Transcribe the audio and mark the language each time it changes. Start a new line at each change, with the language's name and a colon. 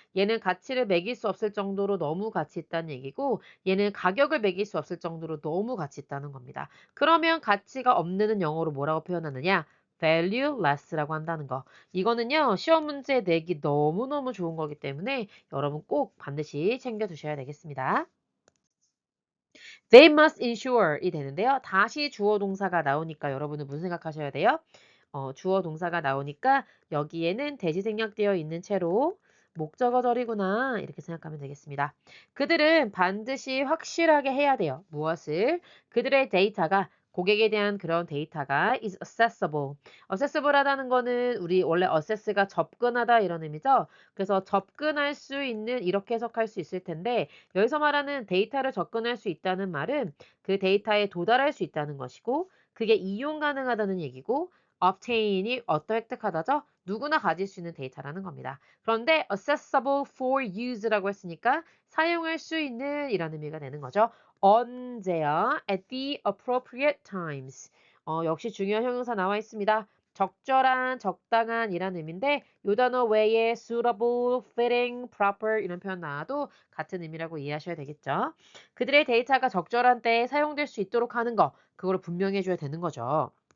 Korean: 얘는 가치를 매길 수 없을 정도로 너무 가치 있다는 얘기고 얘는 가격을 매길 수 없을 정도로 너무 가치 있다는 겁니다. 그러면 가치가 없는은 영어로 뭐라고 표현하느냐? valueless라고 한다는 거. 이거는요. 시험 문제 내기 너무너무 좋은 거기 때문에 여러분 꼭 반드시 챙겨 두셔야 되겠습니다.
English: They must ensure이
Korean: 되는데요. 다시 주어 동사가 나오니까 여러분은 무슨 생각하셔야 돼요? 주어 동사가 나오니까 여기에는 대시 생략되어 있는 채로 목적어절이구나 이렇게 생각하면 되겠습니다. 그들은 반드시 확실하게 해야 돼요. 무엇을? 그들의 데이터가 고객에 대한 그런 데이터가
English: is accessible.
Korean: accessible 하다는 거는 우리 원래 access가 접근하다 이런 의미죠. 그래서 접근할 수 있는 이렇게 해석할 수 있을 텐데 여기서 말하는 데이터를 접근할 수 있다는 말은 그 데이터에 도달할 수 있다는 것이고 그게 이용 가능하다는 얘기고 obtain이 획득하다죠. 누구나 가질 수 있는 데이터라는 겁니다. 그런데
English: accessible for use
Korean: 라고 했으니까 사용할 수 있는 이런 의미가 되는 거죠. 언제야?
English: At the appropriate times.
Korean: 역시 중요한 형용사 나와 있습니다. 적절한, 적당한 이란 의미인데 요 단어 외에 suitable, fitting, proper 이런 표현 나와도 같은 의미라고 이해하셔야 되겠죠. 그들의 데이터가 적절한 때에 사용될 수 있도록 하는 거 그거를 분명히 해줘야 되는 거죠.